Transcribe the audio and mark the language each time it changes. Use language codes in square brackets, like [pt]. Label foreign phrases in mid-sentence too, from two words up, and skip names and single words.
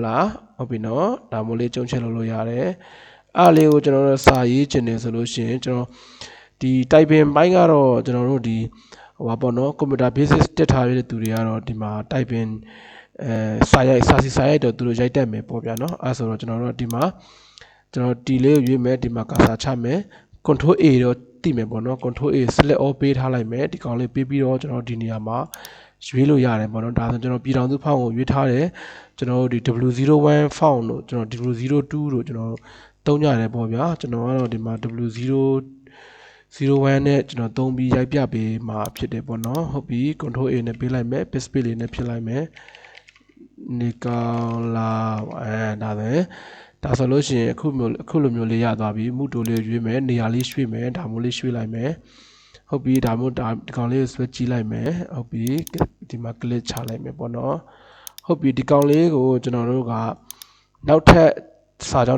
[my] လားဟုတ်ပြီเนาะဒါမျိုးလေးအကျုံးချဲ့လုပ်လို့ရတယ်အားလေးကိုကျွန်တော်တို့စာရေးချင်တယ်ဆိုလို့ရှိရင်ကျွန်တော်ဒီ typing ဘိုင်းကတော့ကျွန်တော်တို့ဒီ ဟိုပါပေါ့နော် [en] computer basic [my] တက်ထားရတဲ့သူတွေကတော့ဒီမှာ typing စာရိုက်တော့သူတို့ရိုက်တတ်မယ်ပေါ့ဗျာနော်အဲဆိုတော့ကျွန်တော်တို့ဒီမှာကျွန်တော် T လေးကိုရွေးမယ်ဒီမှာ cursor ချမယ် [en] control A [my] တော့တိမယ်ပေါ့နော် [en] control A select all [my] ပေးထားလိုက်မယ်ဒီကောင်လေးပေးပြီးတော့ကျွန်တော်ဒီနေရာမှာရွေးလို့ရတယ်ပေါ့နော်ဒါဆိုကျွန်တော်ပြည်ထောင်စုဖောင်းကိုရွေးထားတယ်ကျွန်တော်တို့ဒီ W01 font လို့ကျွန်တော် W02 လို့ကျွန်တော်သုံးကြတယ်ပေါ့ဗျာကျွန်တော်ကတော့ဒီမှာ W01 နဲ့ကျွန်တော်သုံးပြီးရိုက်ပြပေးမှာဖြစ်တယ်ပေါ့နော်ဟုတ်ပြီ [en] control A [my] နဲ့ပေးလိုက်မယ် [en] paste page [my] လေးနဲ့ဖြစ်လိုက်မယ်နေကောင်လာဒါဆိုလို့ရှိရင်အခုလိုမျိုးလေးရသွားပြီမူတိုလေးရွေးမယ်နေရာလေးရွှေ့မယ်ဒါမျိုးလေးရွှေ့လိုက်မယ်ဟုတ်ပြီဒါမျိုးဒီကောင်လေးကိုဆွဲကြည့်လိုက်မယ်ဟုတ်ပြီဒီမှာ click ချလိုက်မယ်ပေါ့နော်ဟုတ်ပြီဒီကောင်လေးကိုကျွန်တော်တို့ကနောက်ထပ်စာကြောင်း